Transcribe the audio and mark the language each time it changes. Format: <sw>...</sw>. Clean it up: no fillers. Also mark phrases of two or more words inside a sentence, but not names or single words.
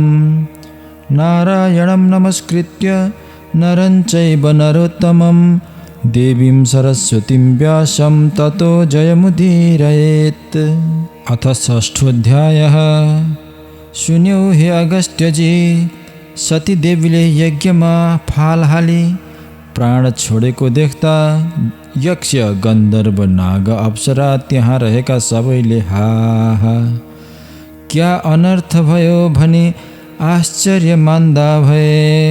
<sa>नारायणं नमस्कृत्य नरं चैव नरोत्तमं देवीं सरस्वतीं व्यासं ततो जयमुदीरयेत्। अथ षष्ठोऽध्यायः।</sa> <ne>सुन्यौ हे अगस्त्यजी, सती देवीले यज्ञमा फाल हाली प्राण छोडेको देख्दा यक्ष गन्धर्व नाग अप्सरा त्यहाँ रहेका सबैले हा क्या अनर्थ भयो भनी आश्चर्य मान्दा भए।</ne>